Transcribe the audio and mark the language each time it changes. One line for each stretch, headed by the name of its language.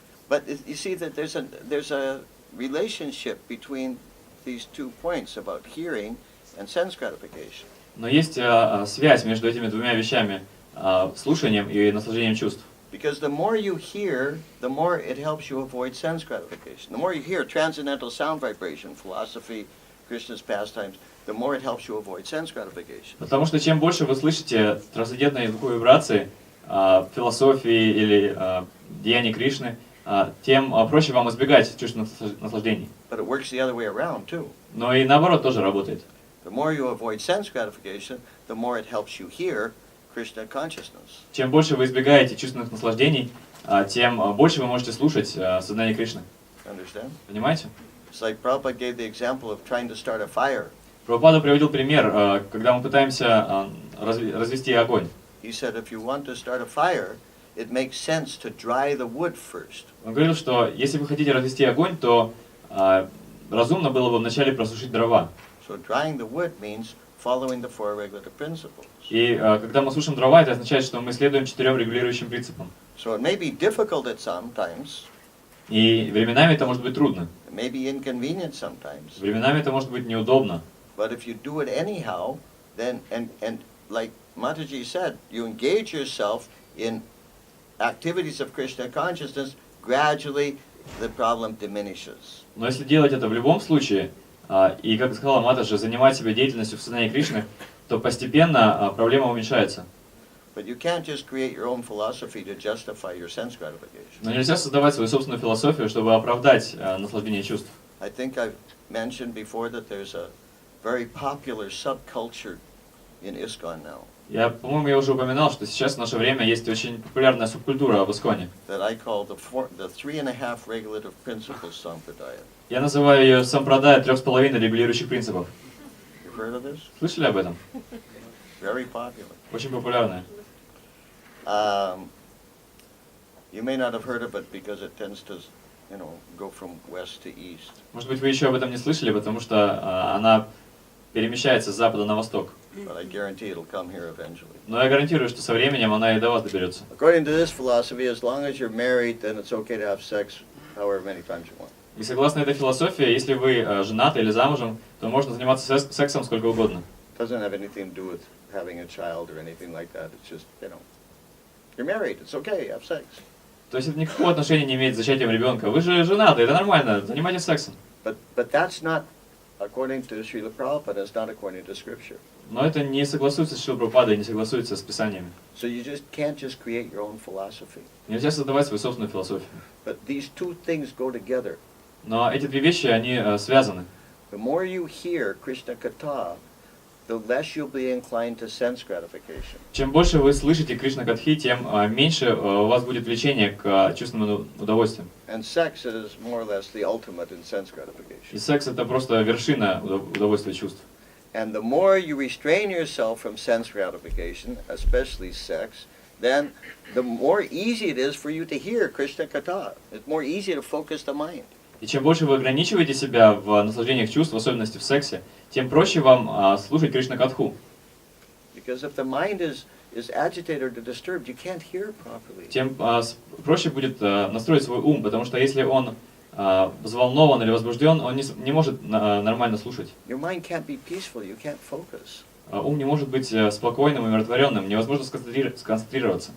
English: But you see that there's a relationship between these 2 points about hearing and sense gratification.
Russian: Но есть связь между этими 2 вещами, слушанием и наслаждением чувств.
English: Because the more you hear, the more it helps you avoid sense gratification. The more you hear transcendental sound vibration, philosophy, Krishna's pastimes, the more it helps you avoid sense gratification.
Russian: Потому что чем больше вы слышите трансцендентные звуковые вибрации, философии или деяний Кришны, тем проще вам избегать чувственных наслаждений.
English: But it works the other way around too.
Russian: Но и наоборот тоже работает.
English: The more you avoid sense gratification, the more it helps you hear Krishna consciousness.
Russian: Чем больше вы избегаете чувственных наслаждений, тем больше вы можете слушать сознание Кришны.
English: Understand?
Russian: Понимаете?
English: It's like Prabhupada gave the example of trying to start a fire.
Russian: Прабхупада приводил пример, когда мы пытаемся развести огонь.
English: He said if you want to start a fire, it makes sense to dry the wood first.
Russian: Он говорил, что если вы хотите развести огонь, то разумно было бы вначале просушить дрова.
English: So drying the wood means following the 4 regulative principles.
Russian: И когда мы сушим дрова, это означает, что мы следуем 4 регулирующим принципам.
English: So it may be difficult at some times,
Russian: И временами это может быть трудно,
English: it may be inconvenient sometimes,
Russian: временами это может быть неудобно.
English: but if you do it anyhow, then, and like Mataji said, you engage yourself in activities of Krishna consciousness, gradually the problem diminishes.
Russian: Но если делать это в любом случае, И как сказала Матаджи, занимать себя деятельностью в сознании Кришны, то постепенно проблема уменьшается.
English: But you can't just create your own philosophy to justify your sense gratification.
Russian: Но нельзя создавать свою собственную философию, чтобы оправдать наслаждение чувств.
English: I think I've mentioned before that there's a very popular subculture in ISKCON now.
Russian: По-моему, я уже упоминал, что сейчас в наше время есть очень популярная субкультура в Исконе.
English: That I call the 3.5 regulative principles sampradaya.
Russian: Я называю ее сампрадая 3,5 регулирующих принципов.
English: You've heard of this?
Russian: Слышали об этом?
English: Very popular.
Russian: Очень популярная.
English: You may not have heard of it because it tends to, go from west to east.
Russian: Может быть, вы еще об этом не слышали, потому что она перемещается с запада на восток.
English: But I guarantee it'll come here eventually.
Russian: Но я гарантирую, что со временем она и до вас доберется.
English: According to this philosophy, as long as you're married, then it's okay to have sex however many times you want.
Russian: И согласно этой философии, если вы женаты или замужем, то можно заниматься сексом сколько угодно.
English: It doesn't have anything to do with having a child or anything like that. It's just, you're married. It's okay. Have sex.
Russian: То есть это никакого отношения не имеет с зачатием ребенка. Вы же женаты, это нормально, занимайтесь сексом.
English: But that's not according to Srila Prabhupada. It's not according to Scripture.
Russian: Но это не согласуется с Шрила Прабхупадой, не согласуется с Писаниями.
English: So you just can't just create your own philosophy.
Russian: Nельзя создавать свою собственную философию.
English: But these two things go together.
Russian: Но эти две вещи, они связаны.
English: The more you hear Krishna Katha, the less you'll be inclined to sense gratification.
Russian: Чем больше вы слышите Кришна Катхи, тем меньше у вас будет влечение к чувственным удовольствиям.
English: And sex is more or less the ultimate in sense
Russian: И
English: gratification.
Russian: секс это просто вершина удовольствия чувств.
English: And the more you restrain yourself from sense gratification, especially sex, then the more easy it is for you to hear Krishna Katha. It's more easy to focus the mind.
Russian: И чем больше вы ограничиваете себя в наслаждениях чувств, в особенности в сексе, тем проще вам слушать Кришна Катху.
English: Because if the mind is agitated or disturbed, you can't hear properly.
Russian: Тем проще будет настроить свой ум, потому что если он взволнован или возбужден, он не может нормально слушать.
English: Your mind can't be peaceful, you can't focus.
Russian: Ум не может быть спокойным и умиротворенным, невозможно сконцентрироваться.